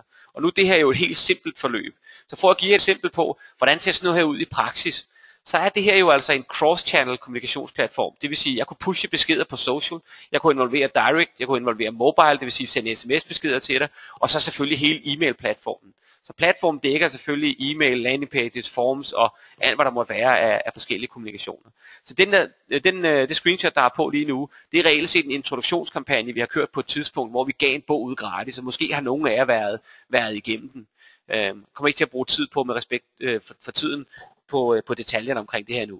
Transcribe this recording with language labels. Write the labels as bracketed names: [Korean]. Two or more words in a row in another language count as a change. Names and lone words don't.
[Danish] Og nu det her er jo et helt simpelt forløb. Så for at give et eksempel på, hvordan ser sådan noget her ud i praksis, så er det her jo altså en cross-channel kommunikationsplatform. Det vil sige, at jeg kunne pushe beskeder på social, jeg kunne involvere direct, jeg kunne involvere mobile, det vil sige sende sms-beskeder til dig, og så selvfølgelig hele e-mail-platformen. Så platformen dækker selvfølgelig e-mail, [English] landing pages, [Danish] forms og alt, hvad der måtte være af forskellige kommunikationer. Så det screenshot, der er på lige nu, det er reelt set en introduktionskampagne, vi har kørt på et tidspunkt, hvor vi gav en bog ud gratis, og måske har nogen af jer været igennem den. Kommer ikke til at bruge tid på med respekt for tiden på detaljerne omkring det her nu.